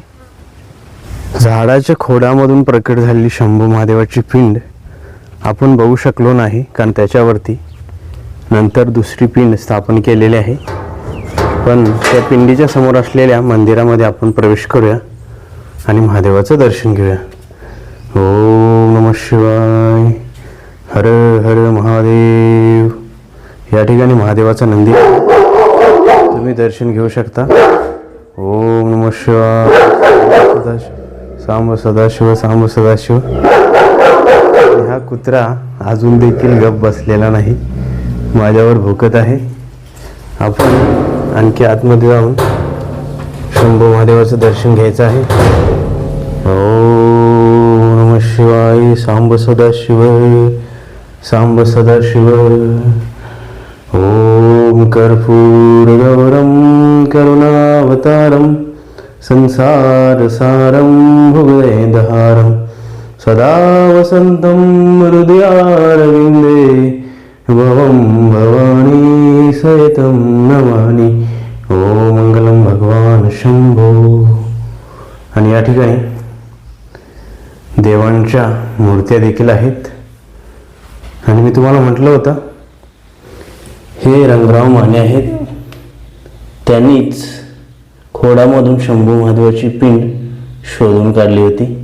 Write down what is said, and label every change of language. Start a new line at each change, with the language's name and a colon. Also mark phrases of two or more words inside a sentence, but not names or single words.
Marathi: झाडाच्या खोडामधून प्रकट झालेली शंभू महादेवाची पिंड आपण बघू शकलो नाही, कारण त्याच्यावरती नंतर दुसरी पिंड स्थापन केलेली आहे. पण त्या पिंडीच्या समोर असलेल्या मंदिरामध्ये आपण प्रवेश करूया आणि महादेवाचं दर्शन घेऊया.
Sanskrit: ओम नमः शिवाय, हर हर महादेव.
Marathi: या ठिकाणी महादेवाचा नंदी तुम्ही दर्शन घेऊ शकता.
Sanskrit: ओम नमः शिवाय, सांब सदाशिव सांब सदाशिव.
Marathi: हा कुत्रा अजून देखील गप बसलेला नाही, माझ्यावर भोकत आहे. आपण आणखी आतमध्ये जाऊन शंभू महादेवाचं दर्शन घ्यायचं आहे.
Sanskrit: ओम नमः शिवाय. सांब सदाशिव सांब सदाशिव. ओम कर्पूर गौरम करुणावतारम संसार सारम भुजगेंद्रहारम सदा वसंतम हृदयारविंदे भवं भवानी सहितं नमामि. ओम मंगलम भगवान शंभो.
Marathi: आणि या ठिकाणी देवांच्या मूर्त्या देखील आहेत. आणि मी तुम्हाला म्हटलं होतं हे रंगराव माने आहेत, त्यांनीच खोडामधून शंभू महादेवाची पिंड शोधून काढली होती.